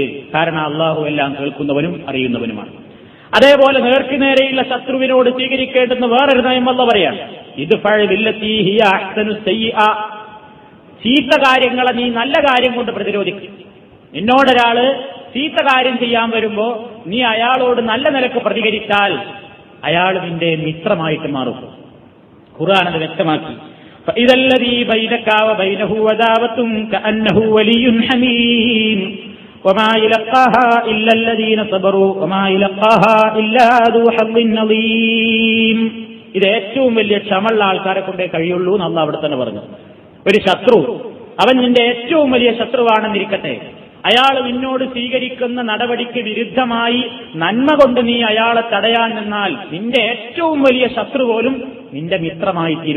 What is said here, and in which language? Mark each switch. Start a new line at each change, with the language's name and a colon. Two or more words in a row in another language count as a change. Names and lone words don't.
Malayalam: കാരണം അള്ളാഹു എല്ലാം കേൾക്കുന്നവനും അറിയുന്നവനുമാണ്. അതേപോലെ നേർക്കുനേരെയുള്ള ശത്രുവിനോട് സ്വീകരിക്കേണ്ടുന്ന വേറൊരു നയം അല്ലാഹു പറയാണ്,
Arabic: ادفع بالتي هي أحسن السيئة,
Malayalam: ചീത്ത കാര്യങ്ങളെ നീ നല്ല കാര്യം കൊണ്ട് പ്രതിരോധിക്കും. നിന്നോടൊരാള് ചീത്ത കാര്യം ചെയ്യാൻ വരുമ്പോ നീ അയാളോട് നല്ല നിലക്ക് പ്രതികരിച്ചാൽ അയാൾ നിന്റെ മിത്രമായിട്ട് മാറും. ഖുർആൻ അത് വ്യക്തമാക്കി.
Arabic: فإذا الذي بينك وبينه عداوة كأنه ولي حميم وما يلقاها إلا الذين صبروا وما يلقاها إلا ذو حظ عظيم.
Malayalam: ഇത് ഏറ്റവും വലിയ ക്ഷമയുള്ള ആൾക്കാരെ കൊണ്ടേ കഴിയുള്ളൂ എന്ന് അല്ലാഹു അവിടെ തന്നെ പറഞ്ഞു. ഒരു ശത്രു, അവൻ നിന്റെ ഏറ്റവും വലിയ ശത്രുവാണെന്നിരിക്കട്ടെ, അയാൾ നിന്നോട് സ്വീകരിക്കുന്ന നടപടിക്ക് വിരുദ്ധമായി നന്മ കൊണ്ട് നീ അയാളെ തടയാൻ നിന്നാൽ നിന്റെ ഏറ്റവും വലിയ ശത്രു പോലും നിന്റെ മിത്രമായി തീരും.